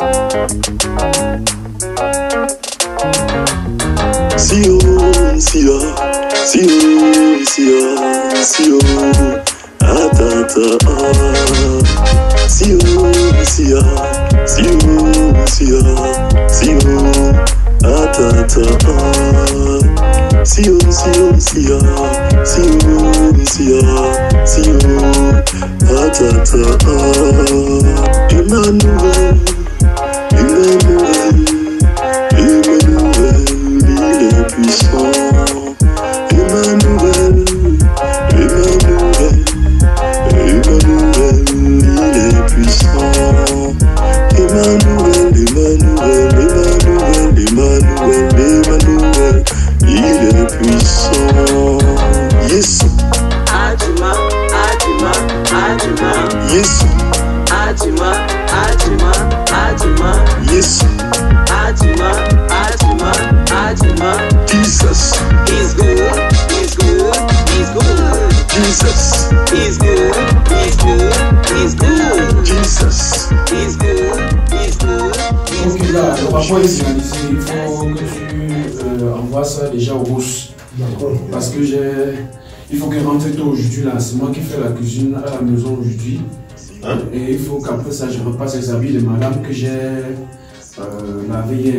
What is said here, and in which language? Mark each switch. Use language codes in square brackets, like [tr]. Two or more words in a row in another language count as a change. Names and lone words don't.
[fr] Sio, sio, sio, sio, sio, atata, sio, sio, sio, sio, sio, atata, sio, sio, sio, sio, sio, sio, atata, Emmanuel, Emmanuel, Emmanuel, il est puissant. Emmanuel, Emmanuel, Emmanuel, il est puissant. Emmanuel, Emmanuel, Emmanuel, Emmanuel, Emmanuel, il est puissant. [en] Yes. Adjuma, Adjuma, Adjuma. Yes. Adjuma, Adjuma, Adjuma. Yes. Adjuma, Adjuma, Adjuma. Jesus. He's good, he's good, he's good. Jesus. He's good, he's good, he's good. Jesus. He's good, he's good, he's [fr] Ok, là, [en] good. [fr] on va pas les finaliser. Il faut que tu envoies ça déjà au boss. D'accord. Parce que il faut qu'il rentre tôt aujourd'hui là. C'est moi qui fais la cuisine à la maison aujourd'hui. Hein? Et il faut qu'après ça, je repasse les habits de madame que j'ai lavé hier.